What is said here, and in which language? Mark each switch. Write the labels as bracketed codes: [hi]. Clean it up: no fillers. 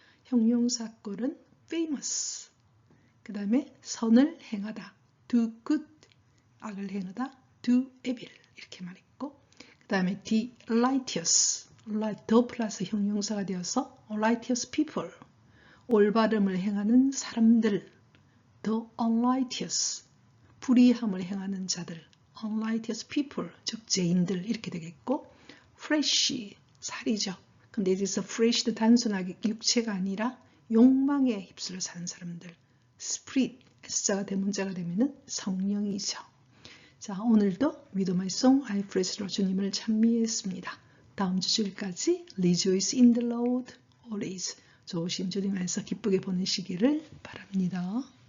[ko] 형용사꼴은 famous. 그 다음에 선을 행하다, do good, 악을 행하다, do evil 이렇게 말했고, 그 다음에 righteous, 더 플러스 형용사가 되어서 righteous people, 올바름을 행하는 사람들, the unrighteous, 불의함을 행하는 자들, unrighteous people, 즉 죄인들 이렇게 되겠고, flesh, 살이죠. 근데 여기서 flesh도 단순하게 육체가 아니라 욕망에 휩쓸려 사는 사람들, spirit, S자가 대문자가 되면은 성령이죠. 자, 오늘도 With My Song I Praise 주님을 찬미했습니다. 다음 주 주일까지 [en] Rejoice in the Lord always, [ko] 좋으신 주님 안에서 기쁘게 보내시기를 바랍니다.